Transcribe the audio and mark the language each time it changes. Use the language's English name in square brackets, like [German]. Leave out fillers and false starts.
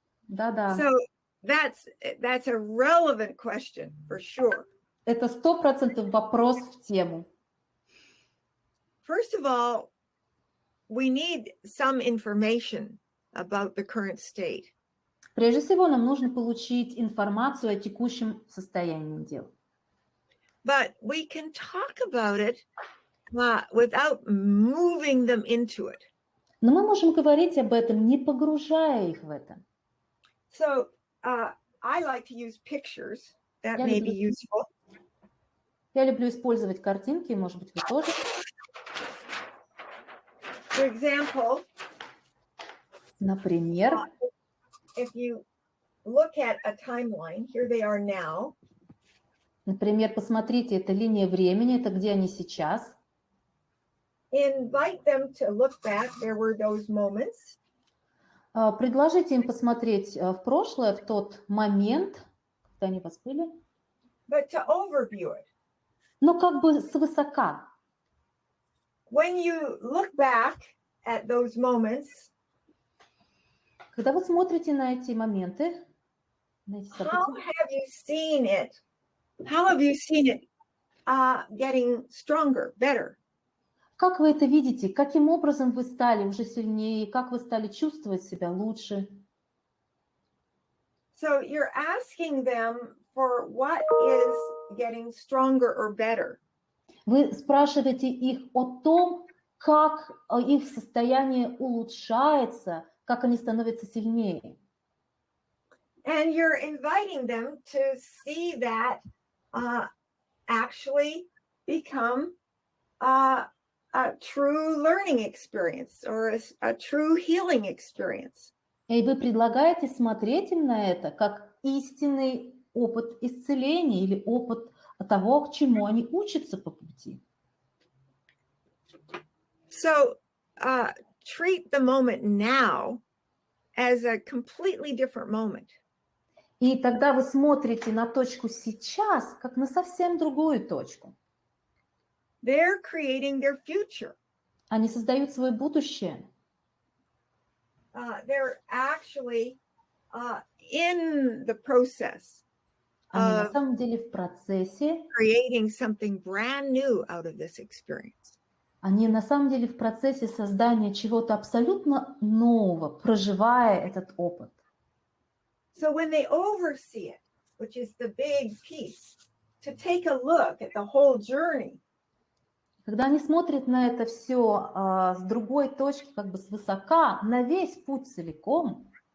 [Russian] Да-да. [English] So that's a relevant question for sure. [Russian] Это 100% вопрос в тему. [English] First of all, we need some information about the current state. [Russian] Прежде всего, нам нужно получить информацию о текущем состоянии дел. [English] But we can talk about it without moving them into it. [Russian] Но мы можем говорить об этом, не погружая их в это. [English] So I like to use pictures. That may be useful. [Russian] Я люблю использовать картинки, может быть, вы тоже. [English] For example, [Russian] например, [English] if you look at a timeline, here they are now. [Russian] Например, посмотрите, это линия времени, это где они сейчас. [English] Invite them to look back. There were those moments. [Russian] Предложите им посмотреть в прошлое, в тот момент, когда они вас были. [English] But to overview it. [Russian] Но как бы свысока. [English] When you look back at those moments, [Russian] когда вы смотрите на эти моменты, на эти события, [English] how have you seen it? How have you seen it getting stronger, better? [Russian] Как вы это видите? Каким образом вы стали уже сильнее? Как вы стали чувствовать себя лучше? [English] So you're asking them for what is getting stronger or better. [Russian] Вы спрашиваете их о том, как их состояние улучшается, как они становятся сильнее. [English] And you're inviting them to see that actually become a true learning experience or a true healing experience. [Russian] И вы предлагаете смотреть им на это как истинный опыт исцеления или опыт того, к чему они учатся по пути. [English] So treat the moment now as a completely different moment. [Russian] И тогда вы смотрите на точку сейчас, как на совсем другую точку. [English] They're creating their future. [Russian] Они создают свое будущее. [English] They're actually in the process [Russian] Они на самом деле в процессе. [English] Creating something brand new out of this experience. [Russian] Они на самом деле в процессе создания чего-то абсолютно нового, проживая этот опыт. [English] So when they oversee it, which is the big piece. to take a look at the whole journey. [Russian] Когда они смотрят на это все с другой точки, как бы свысока, на весь путь целиком,